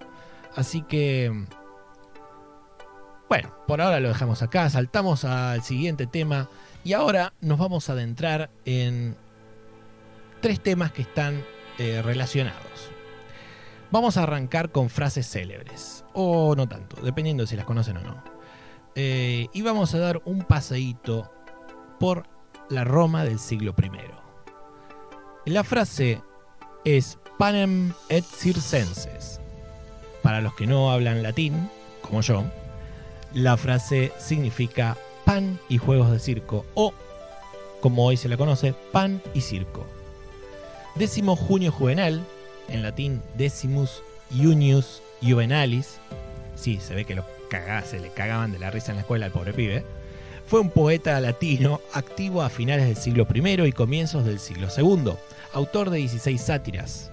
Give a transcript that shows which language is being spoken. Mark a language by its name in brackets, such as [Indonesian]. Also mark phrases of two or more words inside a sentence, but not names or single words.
[Spanish] Así que, bueno, por ahora lo dejamos acá, saltamos al siguiente tema y ahora nos vamos a adentrar en 3 temas que están relacionados. Vamos a arrancar con frases célebres, o no tanto, dependiendo de si las conocen o no. Y vamos a dar un paseíto por la Roma del siglo I. La frase es [Latin] panem et circenses. [Spanish] Para los que no hablan latín, como yo, la frase significa pan y juegos de circo, o, como hoy se la conoce, pan y circo. 10 junio juvenal, en latín Decimus Junius Juvenalis, sí, se ve que se le cagaban de la risa en la escuela al pobre pibe, fue un poeta latino activo a finales del siglo I y comienzos del siglo II, autor de 16 sátiras.